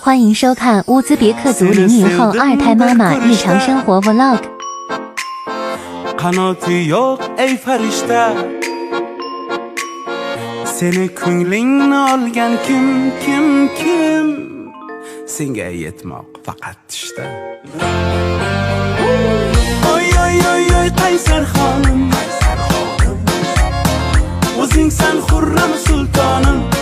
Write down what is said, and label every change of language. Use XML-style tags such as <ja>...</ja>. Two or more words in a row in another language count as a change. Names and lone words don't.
<zh>欢迎收看乌兹别克族00后二胎妈妈日常生活 vlog。</zh> <uz>Qanoti yo'q ey farishta, seni ko'nglingni olgan kim? Senga yetmoq faqat tushda. Oy qaysar xonim, o'zingsan xurram sultonim.</uz>